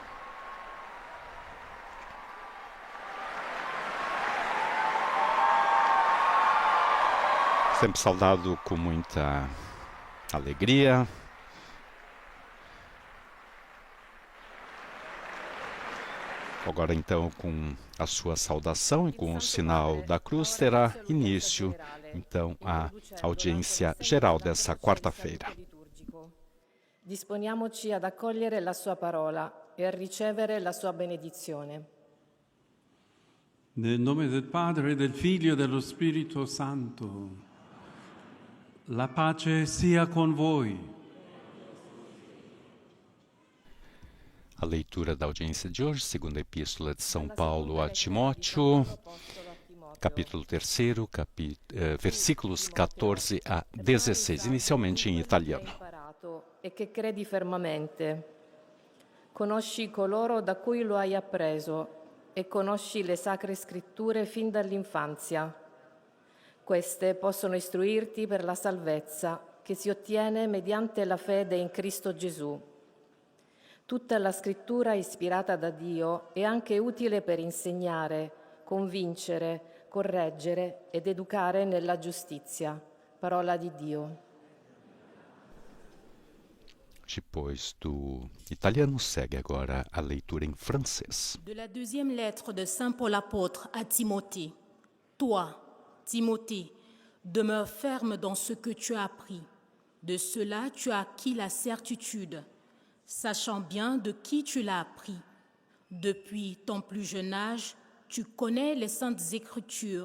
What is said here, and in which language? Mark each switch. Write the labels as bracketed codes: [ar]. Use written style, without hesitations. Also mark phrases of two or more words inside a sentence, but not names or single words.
[pt] Sempre saudado com muita alegria. Agora, então, com a sua saudação e com o sinal da cruz, terá início, então, a audiência geral dessa quarta-feira. [it] Disponiamoci ad accogliere la sua parola e a ricevere la sua benedizione. Nel nome del Padre, del Figlio e dello Spirito Santo. La pace sia con voi. [pt] A leitura da audiência de hoje, segunda epístola de São Paulo a Timóteo, capítulo 3, versículos 14 a 16, inicialmente em italiano. [it] E che credi fermamente. Conosci coloro da cui lo hai appreso e conosci le sacre scritture fin dall'infanzia. Queste possono istruirti per la salvezza che si ottiene mediante la fede in Cristo Gesù. Tutta la scrittura ispirata da Dio è anche utile per insegnare, convincere, correggere ed educare nella giustizia. Parola di Dio. [pt] Depois do italiano, segue agora a leitura em francês. [fr] De la deuxième lettre de Saint Paul apôtre à Timothée. Toi, Timothée, demeure ferme dans ce que tu as appris. De cela, tu as acquis la certitude, sachant bien de qui tu l'as appris. Depuis ton plus jeune âge, tu connais les saintes écritures.